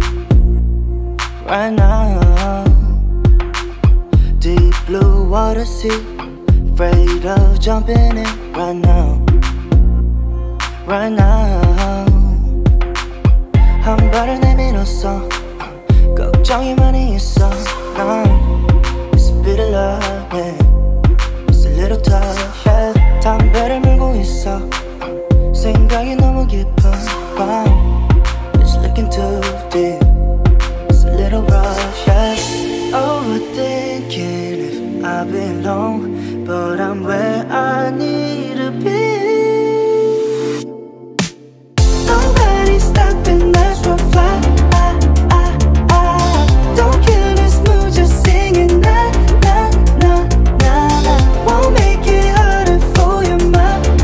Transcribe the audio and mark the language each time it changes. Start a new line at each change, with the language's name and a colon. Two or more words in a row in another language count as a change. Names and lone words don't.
English: deep blue water sea afraid of jumping in right now
Korean: 한 발을 내밀었어 걱정이 많이 있어
English: It's a bit of love yeah. It's a little tough yeah.
Korean: 담배를 물고 있어 생각이 너무 깊은 밤
English: It's looking too deep It's a little rough, yeah Overthinking if I belong But I'm where I need to be Nobody's stopping us from flying Don't kill this mood, just singing na na na na na Won't make it harder for your mind